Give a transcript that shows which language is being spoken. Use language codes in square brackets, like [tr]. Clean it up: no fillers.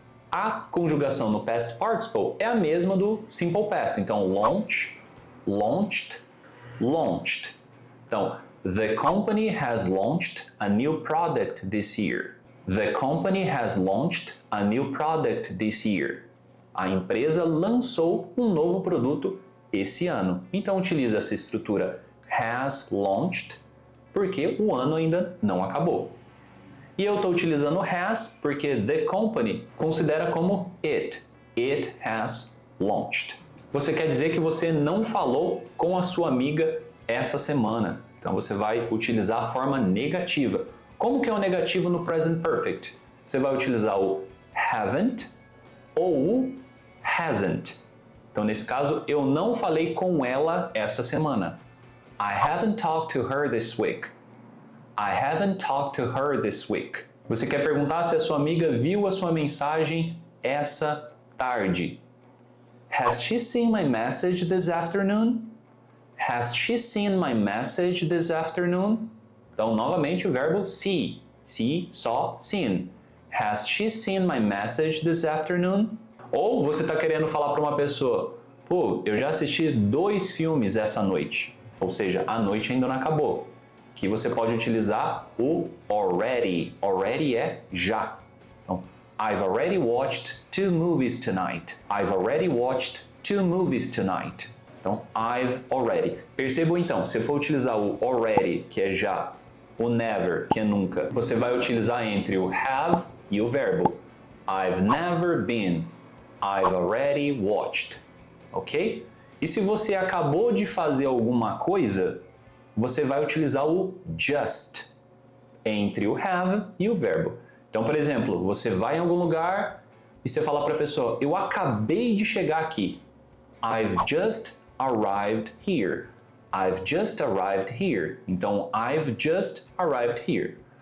[pt] A conjugação no past participle é a mesma do simple past, então launch, launched. [en] Então, the company has launched a new product this year. The company has launched a new product this year. [pt] A empresa lançou um novo produto esse ano. Então utiliza essa estrutura [en] has launched [pt] porque o ano ainda não acabou. E eu estou utilizando has porque [en] the company [pt] considera como it. [en] It has launched. [pt] Você quer dizer que você não falou com a sua amiga essa semana. Então você vai utilizar a forma negativa. Como que é o negativo no Present Perfect? Você vai utilizar o haven't ou o hasn't. Então, nesse caso, eu não falei com ela essa semana. [en] I haven't talked to her this week. I haven't talked to her this week. [pt] Você quer perguntar se a sua amiga viu a sua mensagem essa tarde. [en] Has she seen my message this afternoon? Has she seen my message this afternoon? [pt] Então, novamente, o verbo see. [en] See, saw, seen. Has she seen my message this afternoon? [pt] Ou você está querendo falar para uma pessoa, pô, eu já assisti 2 filmes essa noite. Ou seja, a noite ainda não acabou. Que você pode utilizar o already. Already é já. [en] Então, I've already watched 2 movies tonight. I've already watched 2 movies tonight. Então, I've already. [pt] Percebam então, se for utilizar o already, que é já, o never, que é nunca, você vai utilizar entre o have e o verbo. [en] I've never been. I've already watched. Ok? [pt] E se você acabou de fazer alguma coisa, você vai utilizar o just entre o have e o verbo. Então, por exemplo, você vai em algum lugar e você fala para a pessoa, eu acabei de chegar aqui. [en] I've just arrived here. I've just arrived here. Então, I've just arrived here.